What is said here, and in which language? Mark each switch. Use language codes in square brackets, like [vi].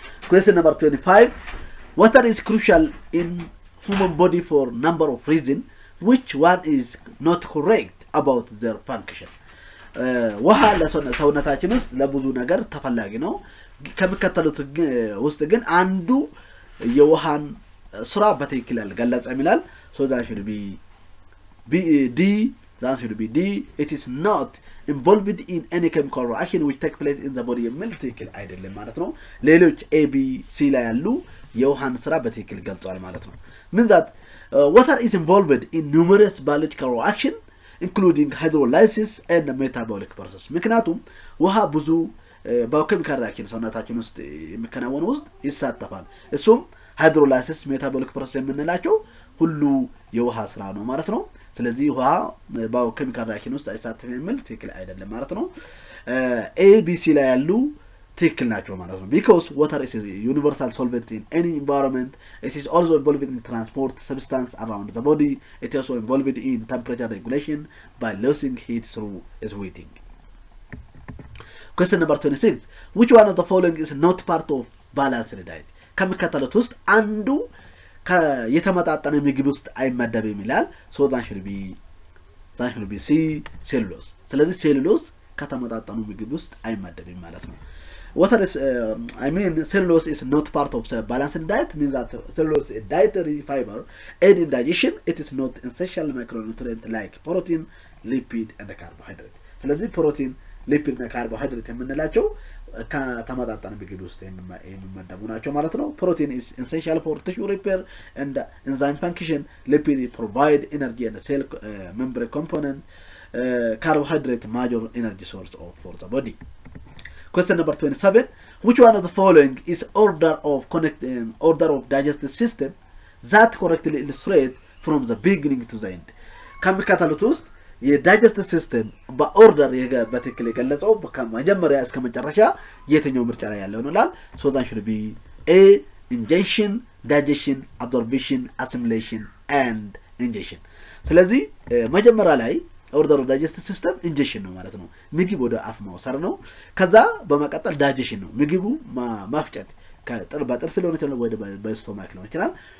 [en] Question number 25 Water is crucial in human body for number of reasons which one is not correct about their function [am] ውሃ ለሰውነታችን ውስጥ ለብዙ ነገር ተፈላጊ ነው ከመከተሉት ውስጥ ግን አንዱ የውሃን ስራ በትክክል ያልገለጸ ይላል [en] so that should be D The answer should be D. It is not involved in any chemical reaction which take place in the body [am] የሚል ትክክል አይደለም ማለት ነው። [en] ሌሎች A, B, C ላይ ያሉ የውሃን ስራ በትክክል ገልጸዋል ማለት ነው። means that water is involved in numerous biological reactions including hydrolysis and metabolic process. [am] ምክንያቱም ውሃ ብዙ ባዮኬሚካል ሪአክሽን ሰውነታችን ውስጥ የሚከናወኑ ውስጥ ይሳተፋል። እሱም ሃይድሮላይሲስ ሜታቦሊክ ፕሮሰስ የምንላቸው ሁሉ የውሃ ስራ ነው ማለት ነው። ስለዚህ ውሃ ባዮኬሚካል ሪአክሽን ውስጥ አይሳተፍም የሚል ትክክል አይደለም ማለት ነው። A, B, C ላይ ያሉ ትክክል ናቸው ማለት ነው። [en] because water is a universal solvent in any environment. It is also involved in transport substance around the body. It is also involved in temperature regulation by losing heat through sweating. Question number 26. Which one of the following is not part of balanced diet? [am] ከሚከተሉት ውስጥ አንዱ የተመጣጠነ ምግብ ውስጥ አይመደብም ይላል። [en] so that should be C, cellulose. [am] ስለዚህ ሴሉሎዝ ከተመጣጠኑ ምግብ ውስጥ አይመደብም ማለት ነው። [en] Water is, cellulose is not part of the balanced diet, means that cellulose is a dietary fiber, aid in digestion. It is not essential micronutrient like protein, lipid, and carbohydrate. [am] ስለዚህ ፕሮቲን፣ ሊፒድ እና ካርቦሃይድሬት የምንላቸው ከተመጣጠነ ምግብ ውስጥ የሚመደቡ ናቸው ማለት ነው። ፕሮቲን [en] is essential for tissue repair and enzyme function. Lipid provide energy and cell membrane component. Carbohydrate major energy source for the body. Question number 27. Which one of the following is order of digestive system that correctly illustrate from the beginning to the end? [am] ከሚከተሉት ውስጥ የዳይጀስቲቭ ሲስተም በኦርደር በትክክል የገለጸው ከመጀመሪያ እስከ መጨረሻ የትኛው ምርጫ ላይ ያለው ነው ይላል። [en] so that should be A, ingestion, digestion, absorption, assimilation and ingestion. [am] ስለዚህ መጀመሪያ ላይ ኦርደር ኦፍ ዳይጀስቲቭ ሲስተም ኢንጀክሽን ነው ማለት ነው። ምግብ ወደ አፍ መውሰድ ነው። ከዛ በመቀጠል ዳይጀሽን ነው፣ ምግቡ ማፍጨት በጥርስ ሊሆን ይችላል ወይ በስቶማክ ሊሆን ይችላል።